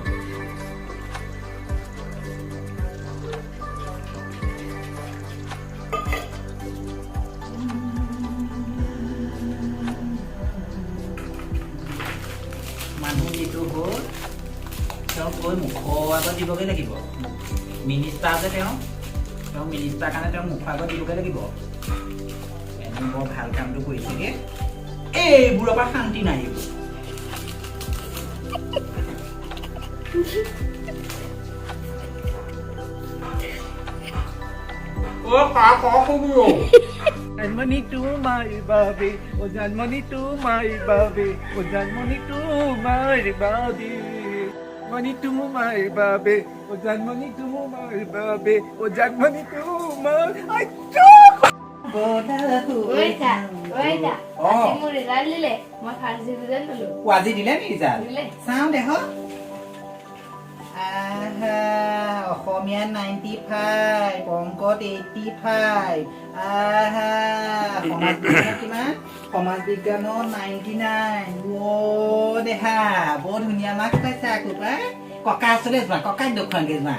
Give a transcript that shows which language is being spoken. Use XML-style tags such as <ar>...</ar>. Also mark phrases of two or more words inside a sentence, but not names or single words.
<as>মানুহ যিটো হ'ল তেওঁ গৈ মুখৰ আগত দিবগৈ লাগিব মিনিষ্টাৰ যে তেওঁ মিনিষ্টাৰ কাৰণে তেওঁ মুখৰ আগত দিবগৈ লাগিব এনে বৰ ভাল কামটো কৰিছেগে এইবোৰৰ পৰা শান্তি নাই Janmani tu mai babe, oh Janmani tu mai babe, oh Janmani tu mai babe, Janmani tu mai babe, oh Janmani tu mai babe, oh Janmani tu mai. Ay, chok! Oita. আজি মোৰ ৰিজাল্ট দিলে মই ফাৰ্ষ্ট ডিভিজন পালো আজি দিলে নি ৰিজাল্ট চাওঁ দেখ অসমীয়া 95 অংকত 85 সমাজ বিজ্ঞানত 99 দেহা বৰ ধুনীয়া মাৰ্কছ পাইছা আকৌ পাই ককা আছিলে যোৱা ককাক দেখুৱাংগে যোৱা</as>